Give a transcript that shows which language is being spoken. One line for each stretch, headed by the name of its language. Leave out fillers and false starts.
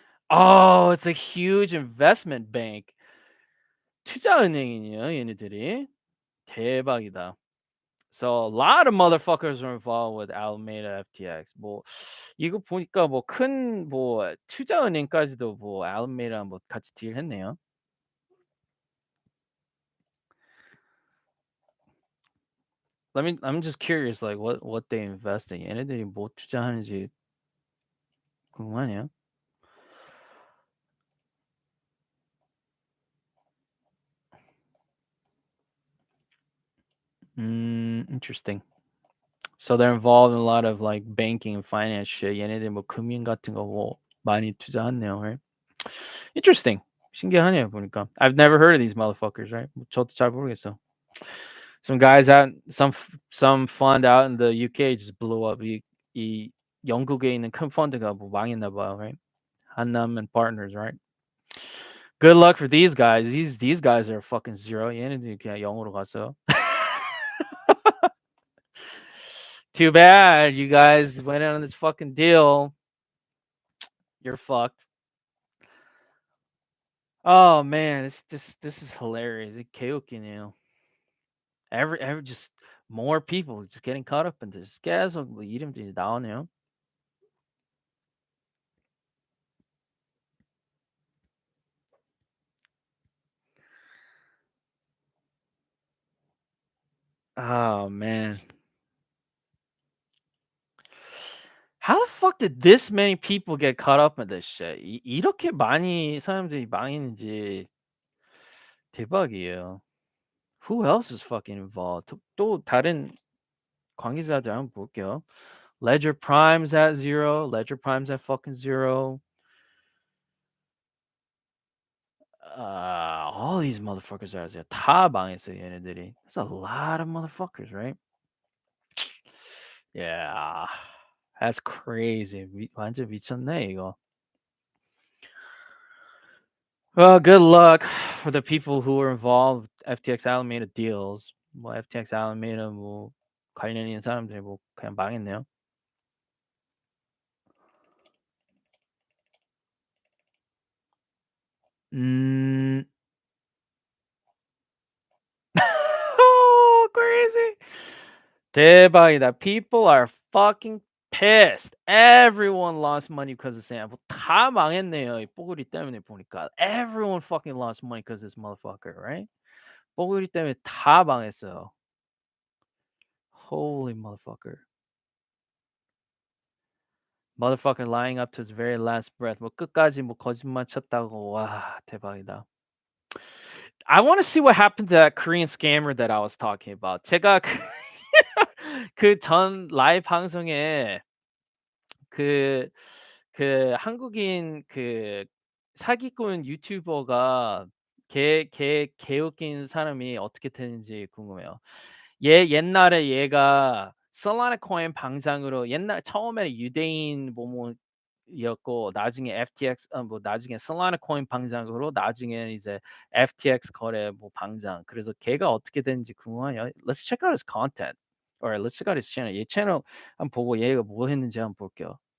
English: Oh, it's a huge investment bank.
Korean: 투자은행이네요, 얘네들이. 대박이다.
English: So a lot of motherfuckers are involved with Alameda FTX.
Korean: 뭐 이거 보니까 뭐 큰 뭐 투자은행까지도 뭐 Alameda 뭐 같이 딜했네요.
English: I'm just curious, like what they invest in.
Korean: 얘네들이 뭐 투자하는지 궁금하네요.
English: Interesting. So they're involved in a lot of like banking and finance shit.
Korean: 얘네들 뭐 금융 같은 거 뭐 많이 투자하네요,
English: right? Interesting.
Korean: 신기하네요 보니까.
English: I've never heard of these motherfuckers, right?
Korean: 저도 잘 모르겠어.
English: Some guys out, some fund out in the UK just blew up.
Korean: 이 영국에 있는 큰 펀드가 뭐 망했나 봐요,
English: right? 한남 and partners, right? Good luck for these guys. These guys are fucking zero.
Korean: 얘네들 그냥 0으로 갔어요.
English: Too bad you guys went on this fucking deal. You're fucked. Oh man, this is hilarious.
Korean: 이 개웃기네요.
English: Every just more people just getting caught up in this.
Korean: 계속 뭐 이름들이 나오네요.
English: Oh man. How the fuck did this many people get caught up in this shit?
Korean: 이렇게 많이 사람들이 망했는지 대박이에요.
English: Who else is fucking involved?
Korean: 또 다른 관계자들 한번 볼게요.
English: Ledger Prime's at 0. Ledger Prime's at fucking 0. All these motherfuckers are at 0.
Korean: 다 망했어요, 얘네들이.
English: That's a lot of motherfuckers, right? Yeah. That's crazy.
Korean: 완전 미쳤네, 이거.
English: Well, good luck for the people who were involved with FTX Alameda deals.
Korean: 뭐 FTX Alameda 뭐 관련 있는 사람들이 뭐 그냥 망했네요. 음.
English: Oh, crazy.
Korean: 대박이다.
English: People are fucking pissed. Everyone lost money because of Sam.
Korean: 다 망했네요. 이 뽀글이 때문에 보니까.
English: Everyone fucking lost money because of this motherfucker, right?
Korean: 뽀글이 때문에 다 망했어요.
English: Holy motherfucker. Motherfucker lying up to his very last breath.
Korean: 뭐 끝까지 뭐 거짓말 쳤다고. 와, 대박이다.
English: I want to see what happened to that Korean scammer that I was talking about.
Korean: 제가 그 전 라이브 방송에 그 한국인 그 사기꾼 유튜버가 개웃긴 사람이 어떻게 되는지 궁금해요. 옛날에 얘가 솔라나 코인 방장으로 옛날 처음에는 유대인 였고 나중에 FTX 뭐 나중에 솔라나 코인 방장으로 나중에는 이제 FTX 거래 뭐 방장. 그래서 걔가 어떻게 됐는지 궁금해요.
English: Let's check out his content. Or let's check out his channel.
Korean: 얘 채널 한번 보고 얘가 뭐 했는지 한번 볼게요.